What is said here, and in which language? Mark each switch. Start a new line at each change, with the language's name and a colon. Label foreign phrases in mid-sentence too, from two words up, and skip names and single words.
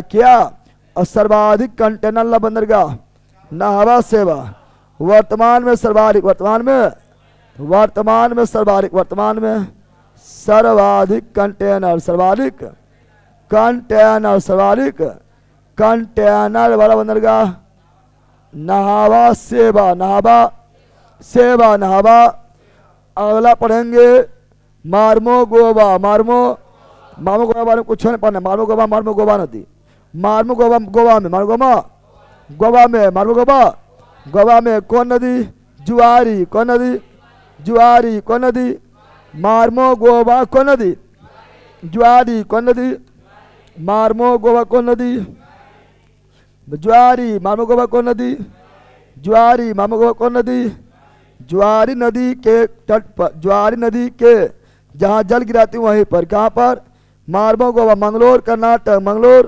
Hindi: क्या, और सर्वाधिक कंटेनर वाला बंदरगाह नहावा सेवा, वर्तमान में सर्वाधिक, वर्तमान में सर्वाधिक कंटेनर, सर्वाधिक कंटेनर, सर्वाधिक कंटेनर वाला बंदरगाह नहावा सेवा, नहावा सेवा, नहावा। अगला पढ़ेंगे मार्मो गोवा, मार्मो गोवा बारे में कुछ नहीं पढ़ना, मार्मो गोवा नदी, मार्मो गोवा, गोवा में, गोवा में कौन नदी, जुआरी, कौन नदी, जुआरी कौन नदी, मार्मो गोवा कौन नदी, जुआरी कौन नदी, मार्मो गोवा कौन नदी, जुआरी, मार्मो गोवा कौन नदी, ज्वारी मामगो कौन नदी, ज्वारी नदी के तट पर, ज्वारी नदी के जहाँ जल गिराती वहीं पर, कहाँ पर, मार्बो गोवा, मंगलोर कर्नाटक, मंगलोर।